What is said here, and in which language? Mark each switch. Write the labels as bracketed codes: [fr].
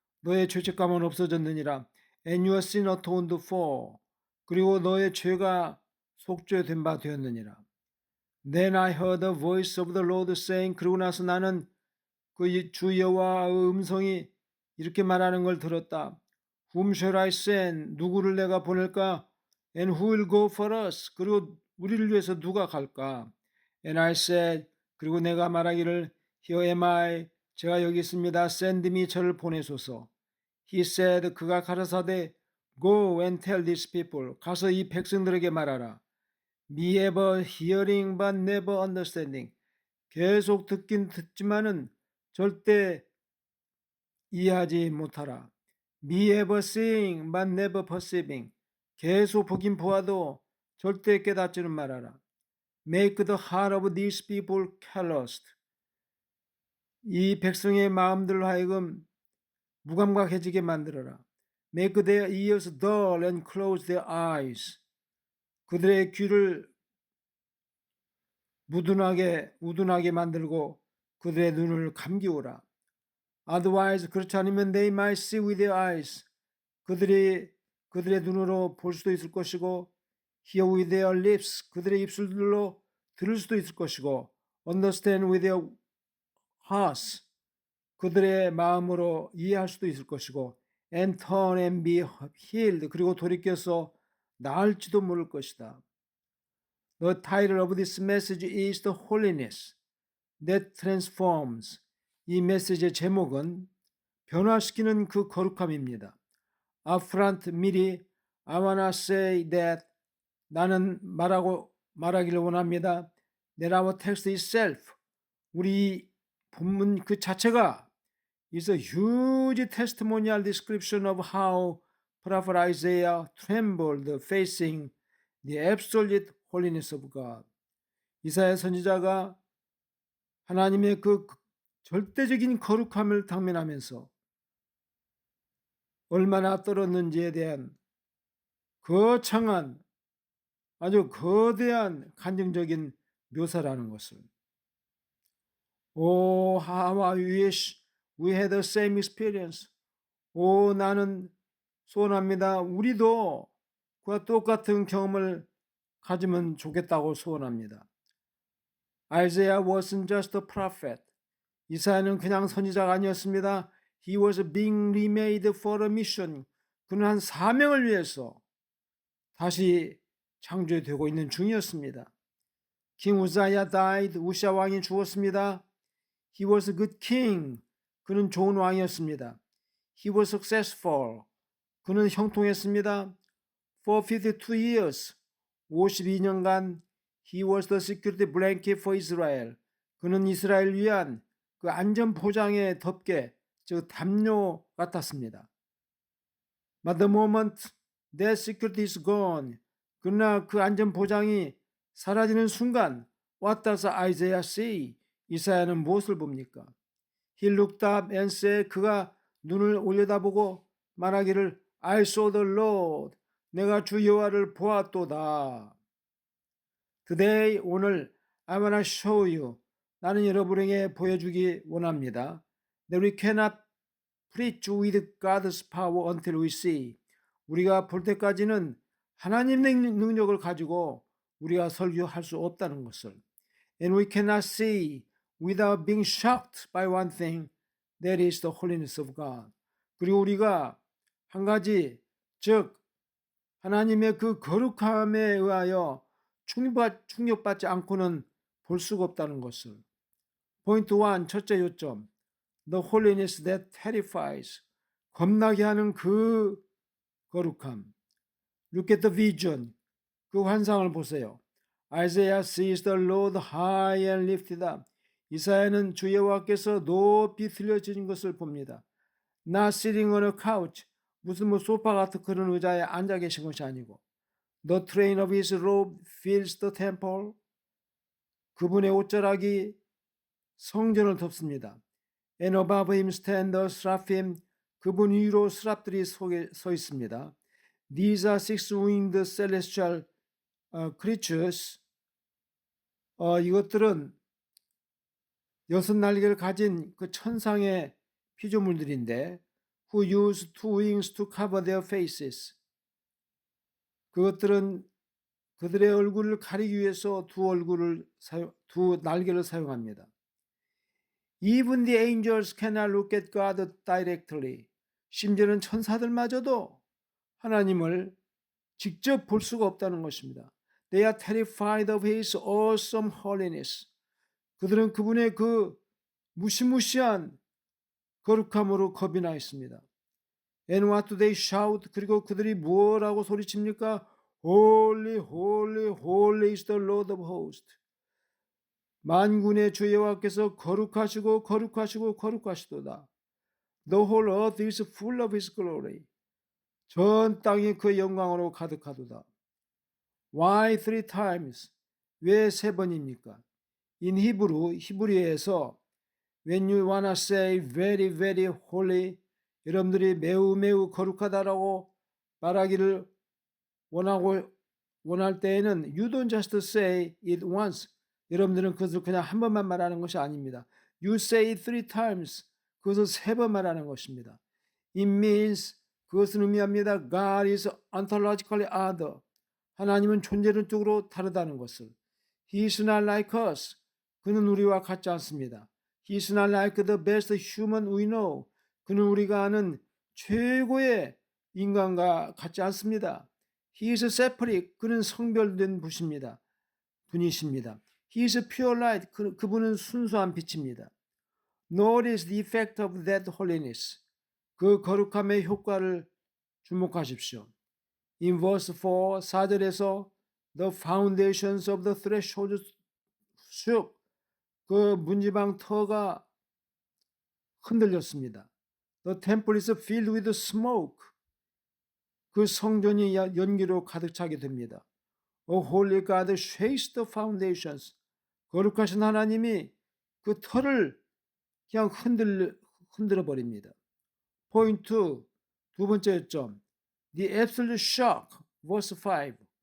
[ko] 너의 죄책감은 없어졌느니라. [en] And your sin atoned for. [ko] 그리고 너의 죄가 속죄된 바 되었느니라. [en] Then I heard the voice of the Lord saying, [ko] 그러고 나서 나는 그 주 여호와의 음성이 이렇게 말하는 걸 들었다. [en] Whom shall I send? [ko] 누구를 내가 보낼까? [en] And who will go for us? [ko] 그리고 우리를 위해서 누가 갈까? [en] And I said, [ko] 그리고 내가 말하기를 [en] Here am I. [ko] 제가 여기 있습니다. [en] Send me. [ko] 저를 보내소서. [en] He said, [ko] 그가 가라사대 [en] Go and tell these people. [ko] 가서 이 백성들에게 말하라. [en] Be ever hearing but never understanding. [ko] 계속 듣긴 듣지만은 절대 이해하지 못하라. [en] Be ever seeing but never perceiving. [ko] 계속 보긴 보아도 절대 깨닫지는 말아라. [en] Make the heart of these people calloused. [ko] 이 백성의 마음들로 하여금 무감각해지게 만들어라. [en] Make their ears dull and close their eyes. [ko] 그들의 귀를 우둔하게 만들고 그들의 눈을 감기우라. [en] Otherwise, [ko] 그렇지 않으면 [en] they might see with their eyes. [ko] 그들의 눈으로 볼 수도 있을 것이고 [en] hear with their lips. [ko] 그들의 입술들로 들을 수도 있을 것이고 [en] understand with their hearts. [ko] 그들의 마음으로 이해할 수도 있을 것이고 [en] and turn and be healed. [ko] 그리고 돌이켜서 나을지도 모를 것이다. [en] The title of this message is The Holiness that Transforms. [ko] 이 메시지의 제목은 변화시키는 그 거룩함입니다. Upfront 미리 [en] I wanna say that [ko] 나는 말하기를 원합니다. [en] That our text itself, [ko] 우리 본문 그 자체가 [en] is a huge testimonial description of how prophet Isaiah trembled facing the absolute holiness of God. [ko] 이사야 선지자가 하나님의 그 절대적인 거룩함을 당면하면서 얼마나 떨었는지에 대한 거창한 아주 거대한 감정적인 묘사라는 것을. [en] Oh, how I wish we had the same experience. [ko] 오, 나는 소원합니다. 우리도 그와 똑같은 경험을 가지면 좋겠다고 소원합니다. [en] Isaiah wasn't just a prophet. [ko] 이사야는 그냥 선지자가 아니었습니다. [en] He was being remade for a mission. [ko] 그는 한 사명을 위해서 다시 창조되고 있는 중이었습니다. [en] King Uzziah died. [ko] 우시아 왕이 죽었습니다. [en] He was a good king. [ko] 그는 좋은 왕이었습니다. [en] He was successful. [ko] 그는 형통했습니다. [en] For 52 years. 52년간 He was the security blanket for Israel. [ko] 그는 이스라엘 위한 그 안전 보장의 덮개, 즉 담요 같았습니다. [en] But the moment that security is gone, [ko] 그러나 그 안전 보장이 사라지는 순간, [en] what does Isaiah see? [ko] 이사야는 무엇을 봅니까? [en] He looked up and said, [ko] 그가 눈을 올려다보고 말하기를 [en] I saw the Lord. [ko] 내가 주 여호와를 보았도다. [en] Today, [ko] 오늘 [en] I wanna show you. [ko] 나는 여러분에게 보여주기 원합니다. [en] That we cannot preach with God's power until we see. [ko] 우리가 볼 때까지는 하나님의 능력을 가지고 우리가 설교할 수 없다는 것을. [en] And we cannot see without being shocked by one thing. That is the holiness of God. [ko] 그리고 우리가 한 가지, 즉 하나님의 그 거룩함에 의하여 충격받지 않고는 볼 수가 없다는 것을. 포인트 1, 첫째 요점. [en] The holiness that terrifies. [ko] 겁나게 하는 그 거룩함. [en] Look at the vision. [ko] 그 환상을 보세요. [en] Isaiah sees the Lord high and lifted up. [ko] 이사야는 주 여호와께서 높이 들려진 것을 봅니다. [en] Not sitting on a couch. [ko] 무슨 소파 같은 그런 의자에 앉아 계신 것이 아니고 [en] The train of his robe fills the temple. [ko] 그분의 옷자락이 성전을 덮습니다. [en] And above him stand the seraphim. [ko] 그분 위로 스랍들이 서 있습니다. [en] These are six-winged celestial creatures. [ko] 이것들은 여섯 날개를 가진 그 천상의 피조물들인데 [en] who use two wings to cover their faces. [ko] 그것들은 그들의 얼굴을 가리기 위해서 두 날개를 사용합니다. [en] Even the angels cannot look at God directly. [ko] 심지어는 천사들마저도 하나님을 직접 볼 수가 없다는 것입니다. [en] They are terrified of His awesome holiness. [ko] 그들은 그분의 그 무시무시한 거룩함으로 겁이 나 있습니다. [en] And what do they shout? [ko] 그리고 그들이 뭐라고 소리칩니까? [en] Holy, holy, holy is the Lord of hosts. [ko] 만군의 주 여호와께서 거룩하시고 거룩하시고 거룩하시도다. [en] The whole earth is full of His glory. [ko] 전 땅이 그의 영광으로 가득하도다. [en] Why three times? [ko] 왜 세 번입니까? [en] In Hebrew, [ko] 히브리어에서 [en] when you wanna say very, very holy, [ko] 여러분들이 매우 매우 거룩하다라고 말하기를 원할 때에는 [en] you don't just say it once. [ko] 여러분들은 그것을 그냥 한 번만 말하는 것이 아닙니다. [en] You say it three times. [ko] 그것을 세 번 말하는 것입니다. [en] It means [ko] 그것은 의미합니다. [en] God is ontologically other. [ko] 하나님은 존재론적으로 다르다는 것을. [en] He is not like us. [ko] 그는 우리와 같지 않습니다. [en] He is not like the best human we know. [ko] 그는 우리가 아는 최고의 인간과 같지 않습니다. [en] He is separate. [ko] 그는 성별된 분이십니다. [en] He is pure light. [ko] 그분은 순수한 빛입니다. [en] Notice the effect of that holiness. [ko] 그 거룩함의 효과를 주목하십시오. [en] In verse 4, [ko] 4절에서 [en] The foundations of the threshold shook. [ko] 그 문지방 터가 흔들렸습니다. [en] The temple is filled with smoke. [ko] 그 성전이 연기로 가득 차게 됩니다. [en] A holy God shakes the foundations. [ko] 거룩하신 하나님이 그 터를 그냥 흔들어 버립니다. 포인트 두 번째 점. [en] The absolute shock. verse 5.